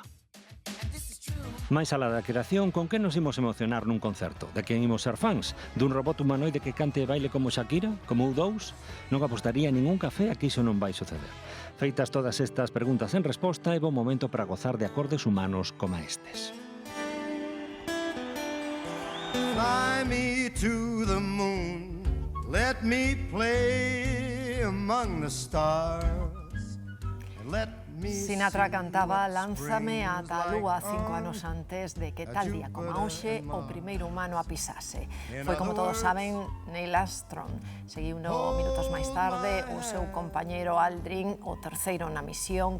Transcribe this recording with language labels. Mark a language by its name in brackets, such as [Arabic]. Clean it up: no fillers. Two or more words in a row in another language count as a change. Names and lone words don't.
[Galician] Mais alá da creación, con que nos imos emocionar nun concerto? De quen imos ser fans? Dun robot humanoide que cante e baile como Shakira? Como U2? Non apostaría ningún café a que iso non vai suceder. Feitas todas estas preguntas en resposta, é bo momento para gozar de acordes humanos como estes. [English] Fly me to the moon, let me play among the stars, and let [Galician] Sinatra cantaba Lánzame ata a lúa 5 anos antes de que tal día como hoxe o primeiro humano a pisase. Foi, como todos saben, Neil Armstrong. Seguiuno minutos máis tarde o seu compañeiro Aldrin, o terceiro na misión.